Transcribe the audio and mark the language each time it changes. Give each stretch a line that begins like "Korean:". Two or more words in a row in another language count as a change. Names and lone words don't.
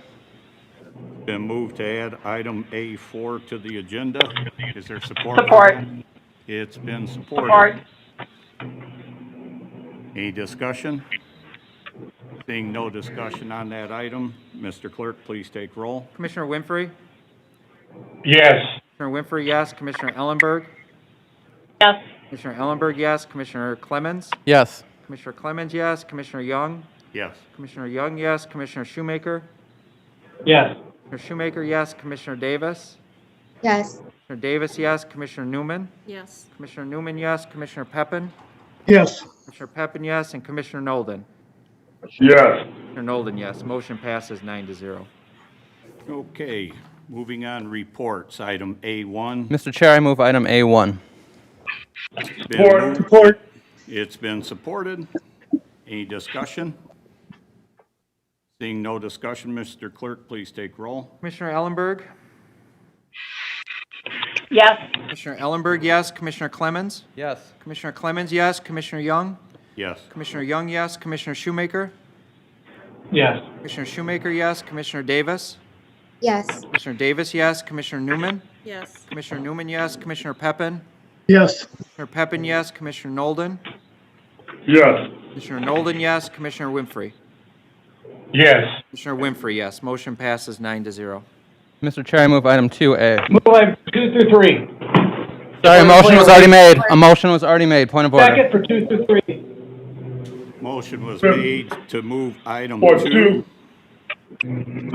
English: Been moved to add item A4 to the agenda. Is there support? Support. It's been supported. Any discussion? Seeing no discussion on that item, Mr. Clerk, please take roll. Commissioner Winfrey? Yes. Commissioner Winfrey, yes. Commissioner Ellenberg? Yes. Commissioner Ellenberg, yes. Commissioner Clemens? Yes. Commissioner Clemens, yes. Commissioner Young? Yes. Commissioner Young, yes. Commissioner Shoemaker? Yes. Commissioner Shoemaker, yes. Commissioner Davis? Yes. Commissioner Davis, yes. Commissioner Newman? Yes. Commissioner Newman, yes. Commissioner Peppin? Yes. Commissioner Peppin, yes. And Commissioner Nolden? Yes. Commissioner Nolden, yes. Motion passes 9-0. Okay, moving on, reports, item A1. Mr. Chair, I move item A1. Support. It's been supported. Any discussion? Seeing no discussion, Mr. Clerk, please take roll. Commissioner Ellenberg? Yes. Commissioner Ellenberg, yes. Commissioner Clemens? Yes. Commissioner Clemens, yes. Commissioner Young? Yes. Commissioner Young, yes. Commissioner Shoemaker? Yes. Commissioner Shoemaker, yes. Commissioner Davis? Yes. Commissioner Davis, yes. Commissioner Newman? Yes. Commissioner Newman, yes. Commissioner Peppin? Yes. Commissioner Peppin, yes. Commissioner Nolden? Yes. Commissioner Nolden, yes. Commissioner Winfrey? Yes. Commissioner Winfrey, yes. Motion passes 9-0. Mr. Chair, I move item 2A. Move item 2 through 3. Sorry, a motion was already made. A motion was already made. Point of order. Second for 2 through 3. Motion was made to move item Or 2. two. Is